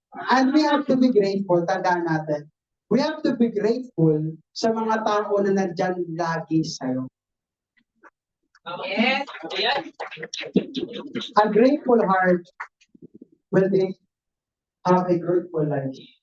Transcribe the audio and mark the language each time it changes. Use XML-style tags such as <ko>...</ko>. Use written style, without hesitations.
<en>And we have to be grateful,</en> <tl>tandaan natin.</tl> <en>We have to be grateful</en> <tl>sa mga tao na nandyan lagi sa'yo.</tl> <en>Yes. Yes. A grateful heart will have a grateful life.</en>